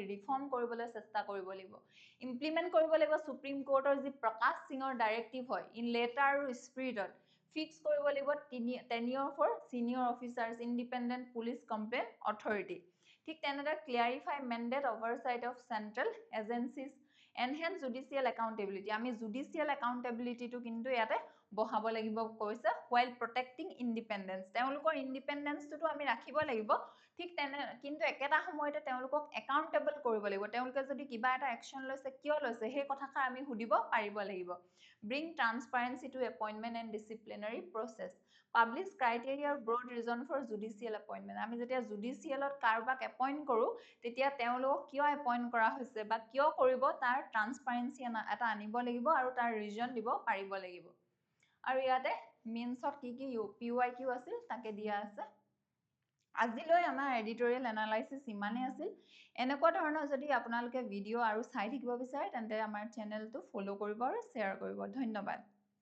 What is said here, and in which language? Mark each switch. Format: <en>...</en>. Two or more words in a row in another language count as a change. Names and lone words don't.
<as>ৰিফৰ্ম কৰিবলৈ চেষ্টা কৰিব লাগিব ইমপ্লিমেন্ট কৰিব লাগিব সুপ্ৰিম কোৰ্টৰ যি প্ৰকাশ সিঙৰ ডাইৰেক্টিভ হয়</as> <en>in letter</en> <as>আৰু স্পিৰিটত ফিক্স কৰিব লাগিব</as> <en>tenure for senior officers independent police complaint authority</en> <as>ঠিক তেনেদৰে</as> <en>clarify mandate oversight of central agencies enhance judicial accountability</en> <as>আমি</as> <en>judicial accountability</en> <as>টো কিন্তু ইয়াতে বহাব লাগিব কৈছে</as> <en>while protecting independence</en> <as>তেওঁলোকৰ independence টো আমি ৰাখিব লাগিব ঠিক তেনে কিন্তু একেটা সময়তে তেওঁলোকক accountable কৰিব লাগিব তেওঁলোকে যদি কিবা এটা action লৈছে কিয় লৈছে সেই কথাষাৰ আমি সুধিব পাৰিব লাগিব</as> <en>bring transparency to appointment and disciplinary process publish criteria or broad reason for judicial appointment</en> <as>আমি যেতিয়া judicialত কাৰবাক appoint কৰো তেতিয়া তেওঁলোকক কিয় appoint কৰা হৈছে বা কিয় কৰিব তাৰ transparency এটা আনিব লাগিব আৰু তাৰ reason দিব পাৰিব লাগিব আৰু ইয়াতে মেইনছত কি PYQ আছিল তাকে দিয়া আছে আজিলৈ আমাৰ</as> <en>editorial analysis</en> <as>ইমানে আছিল এনেকুৱা ধৰণৰ যদি আপোনালোকে ভিডিও আৰু চাই থাকিব বিচাৰে তেন্তে আমাৰ চেনেলটো ফলো কৰিব আৰু শ্বেয়াৰ কৰিব ধন্যবাদ</as>